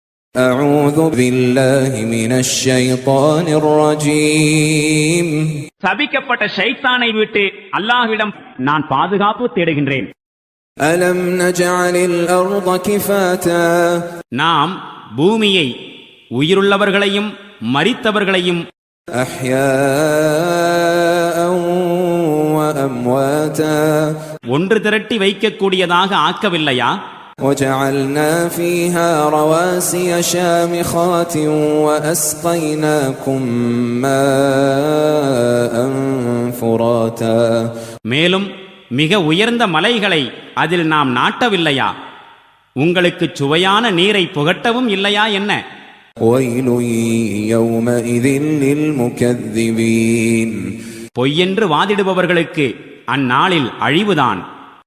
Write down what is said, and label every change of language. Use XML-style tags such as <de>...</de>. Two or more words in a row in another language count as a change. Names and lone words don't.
<ar>أعوذ بالله من الشيطان الرجيم.</ar> <ta>சபிக்கப்பட்ட ஷைத்தானை விட்டு அல்லாஹ்விடம் நான் பாதுகாப்பு தேடுகின்றேன்.</ta> <ar>ألم نجعل الأرض كفاتا.</ar> <ta>நாம் பூமியை உயிருள்ளவர்களையும் மரித்தவர்களையும்</ta> <ar>أحياء وأمواتا.</ar> <ta>ஒன்று திரட்டி வைக்கக்கூடியதாக ஆக்கவில்லையா?</ta> <ar>وجعلنا فيها رواسي شامخات وأسقيناكم ماء فراتا.</ar> <ta>மேலும் மிக உயர்ந்த மலைகளை அதில் நாம் நாட்டவில்லையா? உங்களுக்கு சுவையான நீரை புகட்டவும் இல்லையா என்ன?</ta> <ar>ويل يومئذ للمكذبين.</ar> <ta>பொய்யென்று வாதிடுபவர்களுக்கு அந்நாளில் அழிவுதான்.</ta>